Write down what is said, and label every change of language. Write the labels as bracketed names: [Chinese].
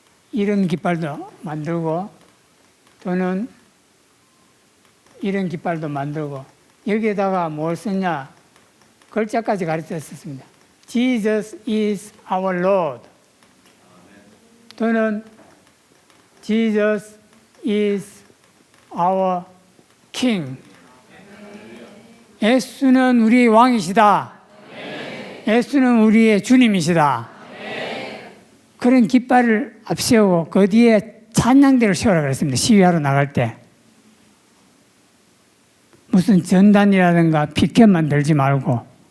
[Korean] 이런 깃발도 만들고 또는 이런 깃발도 만들고 여기에다가 뭘 썼냐 글자까지 가르쳤습니다. [English] Jesus is our Lord 또는 Jesus is our King. [Korean] 예수는 우리의 왕이시다. 예수는 우리의 주님이시다. 그런 깃발을 앞세우고 그 뒤에 찬양대를 세우라고 그랬습니다. 시위하러 나갈 때. 무슨 전단이라든가 피켓만 들지 말고.